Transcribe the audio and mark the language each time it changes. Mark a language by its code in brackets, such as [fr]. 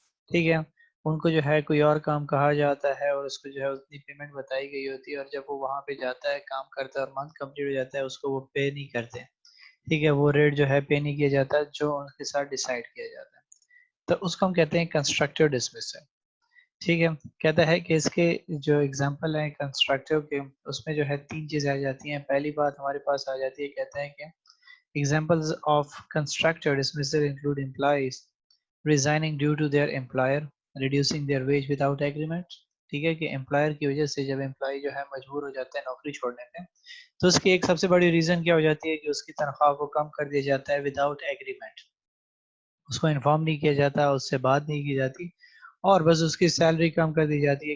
[ur] ٹھیک ہے، ان کو جو ہے کوئی اور کام کہا جاتا ہے اور اس کو جو ہے اتنی پیمنٹ بتائی گئی ہوتی ہے، اور جب وہ وہاں پہ جاتا ہے کام کرتا ہے اور منتھ کمپلیٹ ہو جاتا ہے اس کو وہ پے نہیں کرتے. ٹھیک ہے، وہ ریٹ جو ہے پے نہیں کیا جاتا جو ان کے ساتھ ڈیسائیڈ کیا جاتا ہے. تو اس کو ہم کہتے ہیں کنسٹرکٹیو ڈسمسل. ٹھیک ہے، کہتا ہے کہ اس کے جو اگزامپل ہیں کنسٹرکٹیو کے، اس میں جو ہے تین چیزیں آ جاتی ہیں. پہلی بات ہمارے پاس آ جاتی ہے، کہتا ہے کہ [en] examples of constructive dismissal include employees resigning due to their employer reducing their wage without agreement. [ur] ٹھیک ہے، کہ امپلائر کی وجہ سے جب امپلائی جو ہے مجبور ہو جاتا ہے نوکری چھوڑنے میں، تو اس کی ایک سب سے بڑی ریزن کیا ہو جاتی ہے کہ اس کی تنخواہ کو کم کر دیا جاتا ہے [en] Without agreement. [ur] اس کو انفارم نہیں کیا جاتا، اس سے بات نہیں کی جاتی، اور بس اس کی سیلری کم کر دی جاتی ہے.